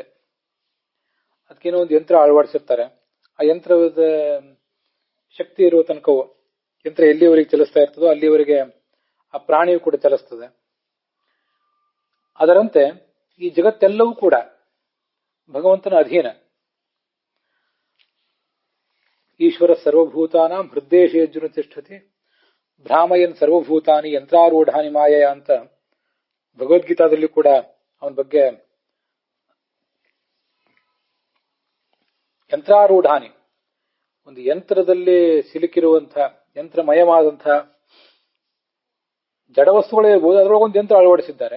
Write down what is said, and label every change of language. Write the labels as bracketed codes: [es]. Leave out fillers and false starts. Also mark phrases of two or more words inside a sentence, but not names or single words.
[kn] ಅದಕ್ಕೇನೋ ಒಂದು ಯಂತ್ರ ಅಳವಡಿಸಿರ್ತಾರೆ. ಆ ಯಂತ್ರದ ಶಕ್ತಿ ಇರುವ ತನಕವೂ ಯಂತ್ರ ಎಲ್ಲಿವರೆಗೆ ಚಲಿಸ್ತಾ ಇರ್ತದೋ ಅಲ್ಲಿವರೆಗೆ ಆ ಪ್ರಾಣಿಯು ಕೂಡ ಚಲಿಸ್ತದೆ. ಅದರಂತೆ ಈ ಜಗತ್ತೆಲ್ಲವೂ ಕೂಡ ಭಗವಂತನ ಅಧೀನ. [sa] ಈಶ್ವರ ಸರ್ವಭೂತಾನಾಂ ಹೃದ್ದೇಶೇರ್ಜುನ ತಿಷ್ಠತಿ ಭ್ರಾಮಯನ್ ಸರ್ವಭೂತಾನಿ ಯಂತ್ರಾರೂಢಾನಿ ಮಾಯಯ [kn] ಅಂತ ಭಗವದ್ಗೀತಾದಲ್ಲಿ ಕೂಡ ಅವನ ಬಗ್ಗೆ ಯಂತ್ರಾರೂಢಾನಿ, ಒಂದು ಯಂತ್ರದಲ್ಲಿ ಸಿಲುಕಿರುವಂತಹ ಯಂತ್ರಮಯವಾದಂತಹ ಜಡವಸ್ತುಗಳೇ ಇರ್ಬೋದು, ಅದರೊಳಗೊಂದು ಯಂತ್ರ ಅಳವಡಿಸಿದ್ದಾರೆ.